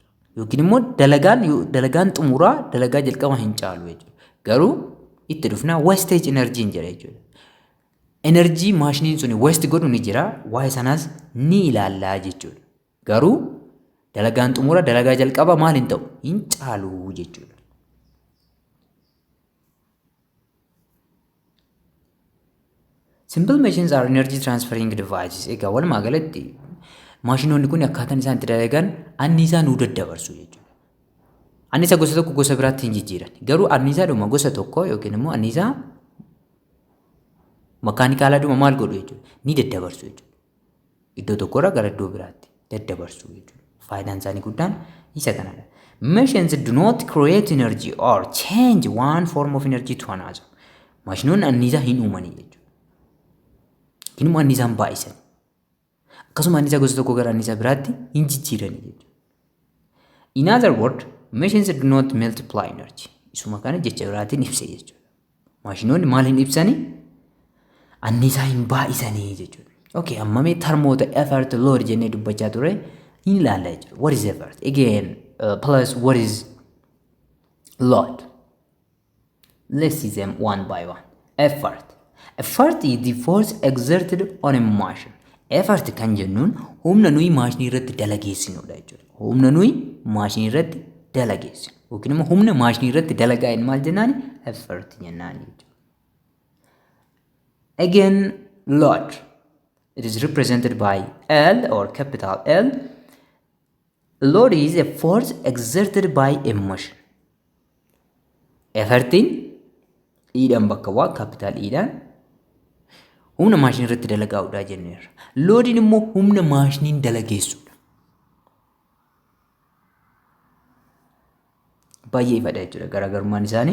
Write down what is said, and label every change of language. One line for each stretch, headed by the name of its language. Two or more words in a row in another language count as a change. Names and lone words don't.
Oromo: Yookiin immoo dalagaan xumuraa dalagaa jalqaba hin caalu jechuudha. Garuu itti dhufnaa
English: wastage energy
Oromo: hin jedha jechuudha. Energy maashiniin sun waste godhu ni jira, waa'ee sanaas ni ilaallaa jechuudha. Garuu dalagaan xumura dalagaa jalqaba maal hin ta'u hin caalu jechuudha.
English: Simple machines are energy transferring devices.
Oromo: Egaa walumaa galatti maashinoonni kun akkaataan isaan itti dalagan anniisaa nuu daddabarsu jechuudha. Anniisaa gosa tokko gosa biraatti hin jijjiiran. Garuu anniisaadhuma gosa tokko yookiin immoo anniisaa makaanikaalaadhuma maal godhu jechuudha. Ni daddabarsu jechuudha. Iddoo tokkorraa gara iddoo biraatti daddabarsu jechuudha. Faayidaan isaanii guddaan isa kanadha.
English: Machines do not create energy or change one form of energy to another.
Oromo: Maashinoonni anniisaa hin uumanii jechuudha. Yookiin immoo anniisaan baay'isan. Akkasuma anniisaa gosa tokko gara anniisaa biraatti hin jijjiiranii jechuudha.
English: In other words, machines do not multiply energy.
Oromo: Isuma kana jecha biraatiin ibsa jechuudha. Maashinoonni maal hin ibsanii? Anniisaa hin baay'isanii jechuudha. Okay, amma mee termoota
English: effort load
Oromo: jennee dubbachaa ture hin ilaalla jechuudha.
English: What is effort? Again, plus what is load? Let's see them one by one. Effort. Effort is the force exerted on a machine.
Oromo: Effort kan jennuun humna nuyi maashinii irratti dalageessinudha jechuudha. Humna nuyi maashinii irratti dalageessinu. Yookiin immoo humna maashinii irratti dalagaa'in maal jennaani? Effort jennaani jechuudha.
English: Again, load. It is represented by L or capital L. Load is a force exerted by a machine.
Oromo: Effortiin E'dhaan bakka bu'a, capital E'dhaan. Humna maashinii irratti dalagaa'udha jenneerra. Loodiin immoo humna maashiniin dalageessudha. Baay'ee ifadha jechuudha garaagarummaan isaanii.